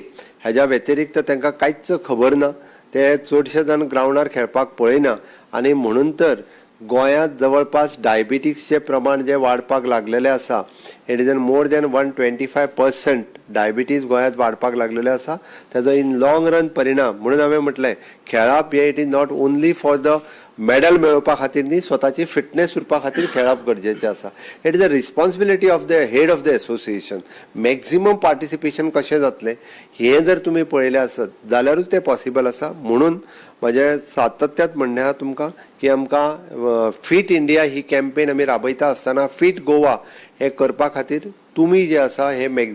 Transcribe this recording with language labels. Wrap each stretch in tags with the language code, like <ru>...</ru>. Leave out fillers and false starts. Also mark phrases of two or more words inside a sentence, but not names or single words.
<kok>हेज्या व्यतिरिक्त तांकां कांयच खबर ना. ते चडशे जाण ग्रावंडार खेळपाक पळयना आनी म्हणून तर गोंयांत जवळपास डायबिटीसचें प्रमाण जें वाडपाक लागलेलें आसा,</kok> <en>it is an more than</en> <kok>125% डायबिटीज गोंयांत वाडपाक लागलेले आसा ताजो</kok> <en>in long run</en> <kok>परिणाम म्हणून हांवें म्हटलें खेळप हे</kok> <en>it is not only for the medal</en> <kok>मेळोवपा खातीर न्ही स्वताची फिटनेस उरपा खातीर खेळप गरजेचें आसा</kok> <en>it is the responsibility of the head of the association maximum participation</en> <kok>कशें जातलें हें जर तुमी पळयलें आसत जाल्यारूच तें पॉसिबल आसा म्हणून म्हजें सातत्यात म्हणणें आहा तुमकां की आमकां फीट इंडिया ही कॅम्पेन आमी राबयता आसतना फीट गोवा हें करपा खातीर तुमी जे आसा हे</kok>